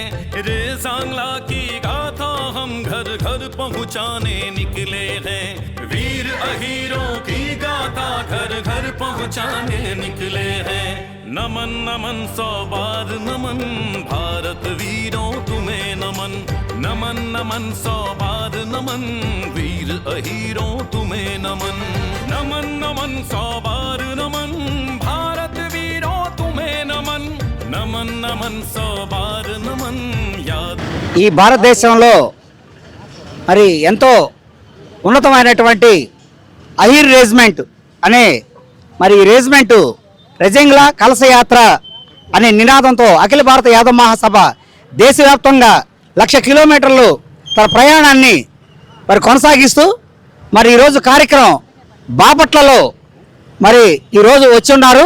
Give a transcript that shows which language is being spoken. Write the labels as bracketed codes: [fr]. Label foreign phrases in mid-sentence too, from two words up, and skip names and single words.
[hi] रेजांगला की गाथा हम घर घर पहुंचाने निकले हैं। वीर अहीरों की गाथा घर घर पहुंचाने निकले हैं। नमन नमन 100 बार नमन भारत वीरों तुम्हें नमन। नमन नमन 100 बार नमन वीर अहीरों तुम्हें नमन। नमन नमन 100 बार नमन भारत वीरों तुम्हें नमन। नमन नमन 100 बार नमन याद। [te] ఈ భారతదేశంలో మరి ఎంతో ఉన్నతమైనటువంటి అహిర్ రెజిమెంట్ అనే మరి రెజిమెంట్ రెజింగ్లా కలశయాత్ర అనే నినాదంతో అఖిల భారత యాదవ్ మహాసభ దేశవ్యాప్తంగా 1,00,000 కిలోమీటర్లు తన ప్రయాణాన్ని మరి కొనసాగిస్తూ మరి ఈరోజు కార్యక్రమం బాపట్లలో మరి ఈరోజు వచ్చి ఉన్నారు.